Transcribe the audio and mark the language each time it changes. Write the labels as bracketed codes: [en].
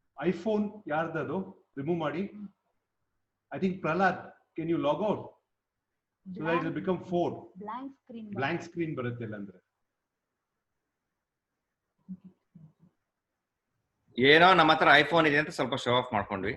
[kn] iPhone ಯಾರ್ದದು remove ಮಾಡಿ. [en] I think Prahlad, can you log out? So that it will become 4. [kn] Blank screen ಬರುತ್ತೆ ಇಲ್ಲ ಅಂದ್ರೆ. ಏನೋ ನಮ್ಮ ಹತ್ರ ಐಫೋನ್ ಇದೆ ಅಂತ ಸ್ವಲ್ಪ ಶೋ ಆಫ್ ಮಾಡ್ಕೊಂಡ್ವಿ.